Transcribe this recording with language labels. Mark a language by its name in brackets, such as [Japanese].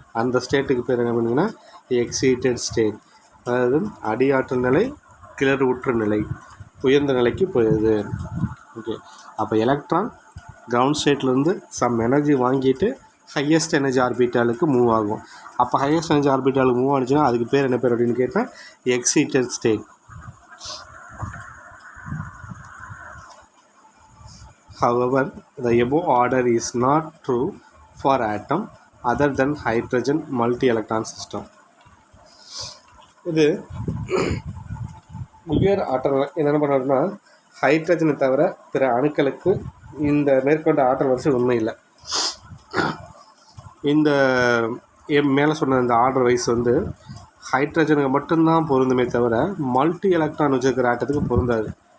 [Tamil] அந்த ஸ்டேட்டுக்கு பேர் என்ன பண்ணுங்கன்னா எக்ஸைட்டட் ஸ்டேட். அதாவது அடியாற்றல் நிலை, கிளறு உற்ற நிலை, உயர்ந்த நிலைக்கு போயிடுது. ஓகே, அப்போ எலக்ட்ரான் கிரவுண்ட் ஸ்டேட்லேருந்து சம் எனர்ஜி வாங்கிட்டு ஹையஸ்ட் எனர்ஜி ஆர்பிட்டாலுக்கு மூவ் ஆகும். அப்போ ஹையஸ்ட் எனர்ஜி ஆர்பிட்டாலுக்கு மூவ் ஆனிச்சுன்னா அதுக்கு பேர் என்ன பேர் அப்படின்னு கேட்டால் excited state. [English] However, the above order is not true for atom other than hydrogen multi-electron system. [Tamil] இது உயர் ஆற்றல் என்ன பண்ணுறதுன்னா ஹைட்ரஜனை தவிர பிற அணுக்களுக்கு இந்த மேற்கொண்ட ஆற்றல் வரிசை உண்மை இல்லை. இந்த மேலே சொன்ன இந்த ஆர்டர் வைஸ் வந்து ஹைட்ரஜனுக்கு மட்டும்தான் பொருந்துமே தவிர மல்டி எலக்ட்ரான் வச்சுருக்கிற ஆட்டத்துக்கு பொருந்தாது.